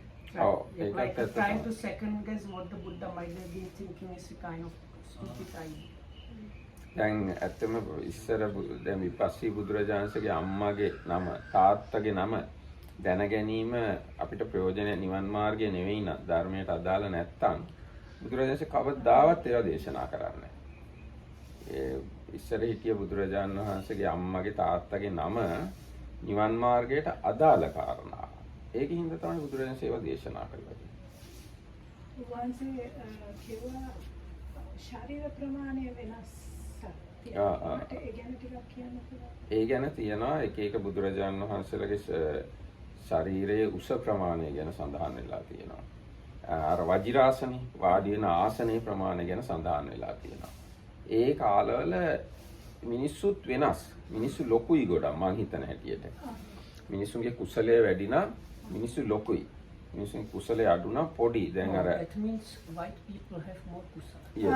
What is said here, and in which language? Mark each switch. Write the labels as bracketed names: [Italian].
[English] So, trying to second guess what the Buddha might have been thinking is a kind of stupid idea. [Sinhala] දැන් ඇත්තම ඉස්සර දැන් විපස්සී බුදුරජාණන්සේගේ අම්මාගේ නම තාත්තගේ නම දැන ගැනීම අපිට ප්‍රයෝජන නිවන් මාර්ගය නෙවෙයි නා ධර්මයට අදාළ නැත්තම් බුදුරජාණන්සේ කවදාවත් ඒවා දේශනා කරන්නේ නැහැ. ඉස්සර හිටිය බුදුරජාණන් වහන්සේගේ අම්මාගේ තාත්තගේ නම නිවන් මාර්ගයට අදාළ කාරණා. ඒකින්ද තමයි බුදුරජාණන්සේ ඒවා දේශනා කළේ. වහන්සේ කිව්වා ශරීර ප්‍රමාණය වෙනස්. ඒ ගැන තියෙනවා එක එක බුදුරජාණන් වහන්සේලගේ ශරීරයේ උස ප්‍රමාණය ගැන සඳහන් වෙලා තියෙනවා. අර වජිරාසනේ වාඩි වෙන ආසනයේ ප්‍රමාණය ගැන සඳහන් වෙලා තියෙනවා. ඒ කාලවල මිනිස්සුත් වෙනස්. මිනිස්සු ලොකුයි ගොඩක් මං හිතන හැටියට. මිනිස්සුන්ගේ කුසලයේ වැඩි නම් මිනිස්සු ලොකුයි. මිනිස්සුන්ගේ කුසලයේ අඩු නම් පොඩි. දැන් අර [English] that means white people have more kusala.